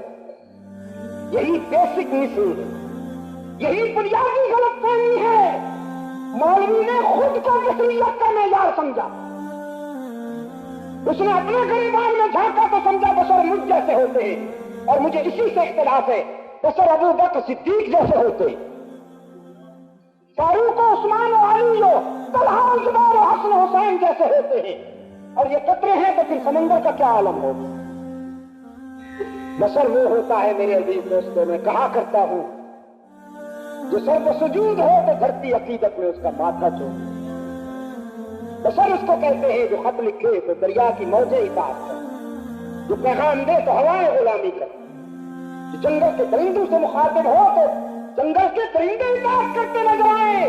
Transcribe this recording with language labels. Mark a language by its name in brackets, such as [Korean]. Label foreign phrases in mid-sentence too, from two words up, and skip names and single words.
[Urdu] یہی [English] basic missing [Urdu] ہے، یہی بنیادی غلط فہمی ہے. مولوی نے خود کو بشریت کا معیار سمجھا. اس نے اپنے گریبان میں جھانکا تو سمجھا بشر مجھ جیسے ہوتے ہیں، اور مجھے اسی سے اختلاف ہے. بشر ابو بکر صدیق جیسے ہوتے ہیں، فاروق و عثمان و علی و طلحہ و زبیر و حسن و حسین جیسے ہوتے ہیں. اور یہ قطرے ہیں تو پھر سمندر کا کیا عالم ہو. بشر وہ ہوتا ہے میرے عزیز دوستوں، میں کہا کرتا ہوں، جو سر کو سجود ہو تو دھرتی عقیدت میں اس کا ماتھا چھوڑ. بشر اس کو کہتے ہیں جو خط لکھے تو دریا کی موجیں اطاعت کر، جو پیغام دے تو ہوائیں غلامی کر، جو جنگل کے درندوں سے مخاطب ہو تو جنگل کے درندے اطاعت کرتے نظر آئے.